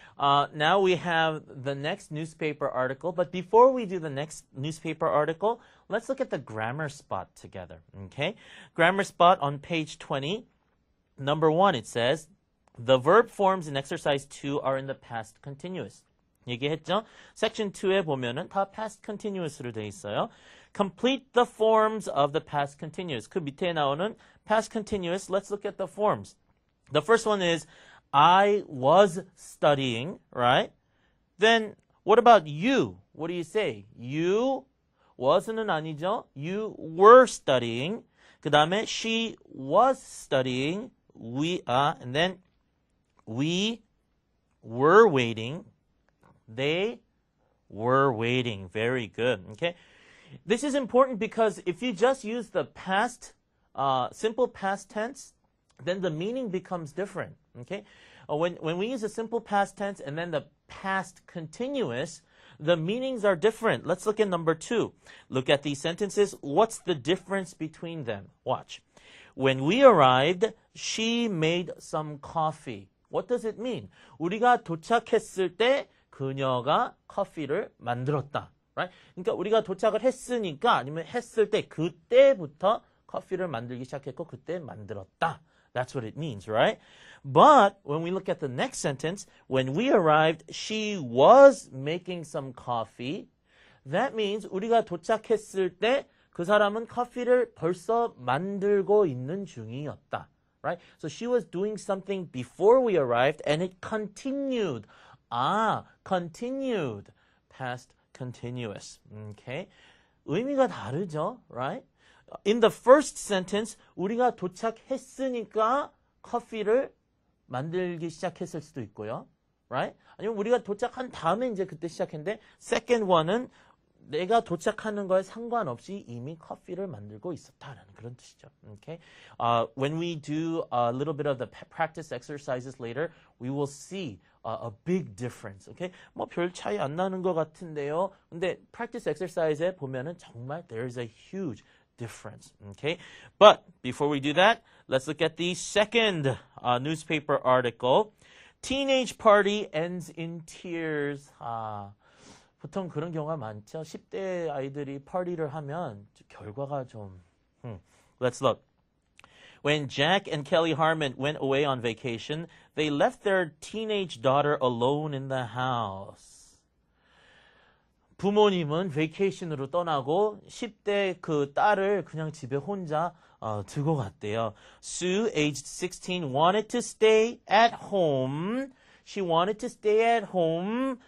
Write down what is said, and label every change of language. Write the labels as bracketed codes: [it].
[en] Now we have the next newspaper article, but before we do the next newspaper article, let's look at the grammar spot together, okay? Grammar spot on page 20. Number 1, it says, the verb forms in exercise 2 are in the past continuous. [ko] 얘기했죠? section 2에 보면은 다 past continuous로 돼 있어요. [en] Complete the forms of the past continuous. [ko] 그 밑에 나오는 [en] past continuous, let's look at the forms. The first one is I was studying, right? Then what about you? What do you say? You wasn't [ko] 아니죠? [en] You were studying. [ko] 그 다음에 [en] she was studying. And then we were waiting. They were waiting. Very good. Okay. This is important because if you just use the past, simple past tense, then the meaning becomes different. Okay. When we use a simple past tense and then the past continuous, the meanings are different. Let's look at number 2. Look at these sentences. What's the difference between them? Watch. When we arrived, she made some coffee. What does it mean? [ko] 우리가 도착했을 때 그녀가 커피를 만들었다. [en] Right? [ko] 그러니까 우리가 도착을 했으니까 아니면 했을 때 그때부터 커피를 만들기 시작했고 그때 만들었다. [en] That's what it means, right? But when we look at the next sentence, when we arrived, she was making some coffee. That means [ko] 우리가 도착했을 때 그 사람은 커피를 벌써 만들고 있는 중이었다. [en] Right? So she was doing something before we arrived and it continued. Continued. Past continuous. Okay? [ko] 의미가 다르죠? [en] Right? In the first sentence, [ko] 우리가 도착했으니까 커피를 만들기 시작했을 수도 있고요. [en] Right? [ko] 아니면 우리가 도착한 다음에 이제 그때 시작했는데 [en] second one [ko] 은 내가 도착하는 거에 상관없이 이미 커피를 만들고 있었다라는 그런 뜻이죠. [en] Okay? When we do a little bit of the practice exercises later, we will see a big difference. Okay? [ko] 뭐 별 차이 안 나는 것 같은데요. 근데 [en] practice exercise에 [ko] 보면은 정말 [en] there is a huge difference. Okay? But before we do that, let's look at the second newspaper article. Teenage party ends in tears. [ko] 보통 그런 경우가 많죠. 10대 아이들이 파티를 하면 결과가 좀... [en] Let's look. When Jack and Kelly Harmon went away on vacation, they left their teenage daughter alone in the house. [ko] 부모님은 베이케이션으로 떠나고 10대 그 딸을 그냥 집에 혼자 두고 갔대요. [en] Sue, aged 16, wanted to stay at home. She wanted to stay at home.